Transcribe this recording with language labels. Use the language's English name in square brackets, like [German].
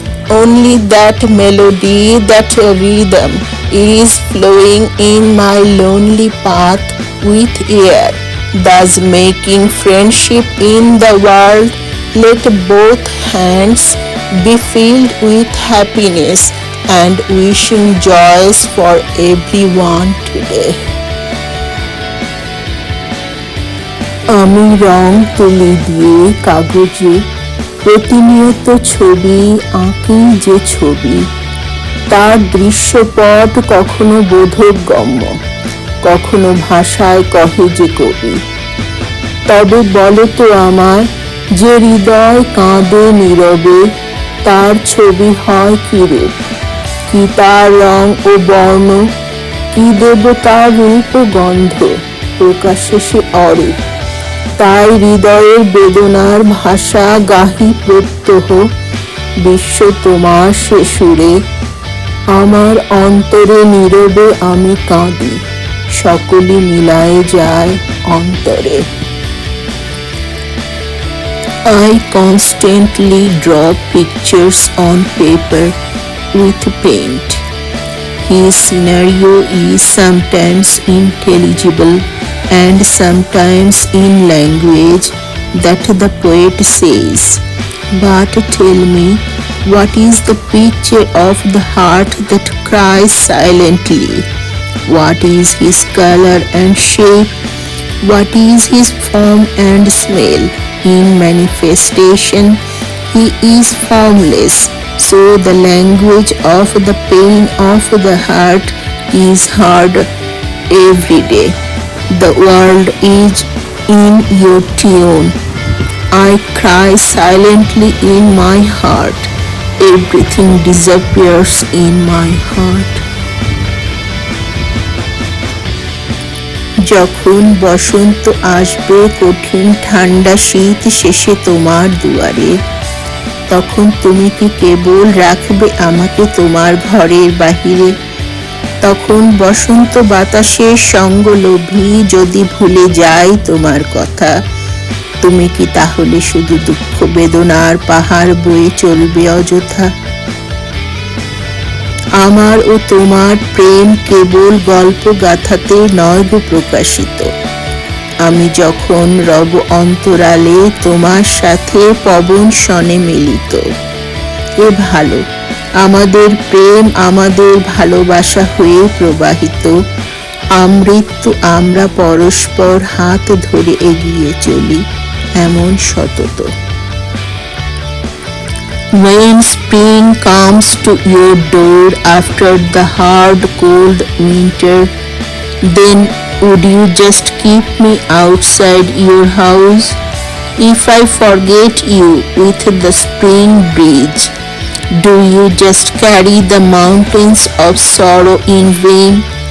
[English] Only that melody, that rhythm is flowing in my lonely path with air, thus making friendship in the world. Let both hands be filled with happiness and wishing joys for everyone today. [Bangla] আমি রং তুলি দিয়ে কাগজে প্রতিনিয়ত ছবি আঁকি, যে ছবি তার দৃশ্যপট কখনো বোধগম্য, কখনো ভাষায় কহে যে কবি। তবে বলো তো আমায়, যে হৃদয় কাঁদে নীরবে, তার ছবি হয় কি রূপ, কি তার রং ও বর্ণ, কি দেব তার রূপ ও গন্ধ, প্রকাশে সে অরূপ। তাই হৃদয়ের বেদনার ভাষা গাহি প্রত্যহ, বিশ্ব তোমার সে সুরে। আমার অন্তরে নীরবে আমি কাঁদি, সকলে মিলায়ে যায় অন্তরে। [English] I constantly draw pictures on paper with paint. His scenario is sometimes intelligible and sometimes in language that the poet says. But tell me, what is the picture of the heart that cries silently? What is his color and shape? What is his form and smell? In manifestation, he is formless, so the language of the pain of the heart is heard every day. The world is in your tune. I cry silently in my heart. Everything disappears in my heart. [Bangla] যখন বসন্ত আসবে কঠিন ঠান্ডা শীত শেষে তোমার দুয়ারে, তখন তুমি কি কেবল রাখবে আমাকে তোমার ঘরের বাহিরে? তখন বসন্ত বাতাসের সঙ্গ লোভী যদি ভুলে যাই তোমার কথা, তুমি কি তাহলে শুধু দুঃখ বেদনার পাহাড় বয়ে চলবে অযথা? আমার ও তোমার প্রেম কেবল গল্প গাথাতে নয় গো প্রকাশিত, আমি যখন রব অন্তরালে তোমার সাথে পবন শনে মিলিত। এ ভালো, আমাদের প্রেম আমাদের ভালোবাসা হয়ে প্রবাহিত, আমৃত্যু আমরা পরস্পর হাত ধরে এগিয়ে চলি এমন সতত। [English] When spring comes to your door after the hard cold winter, then would you just keep me outside your house? If I forget you with the spring breeze, do you just carry the mountains of sorrow in vain?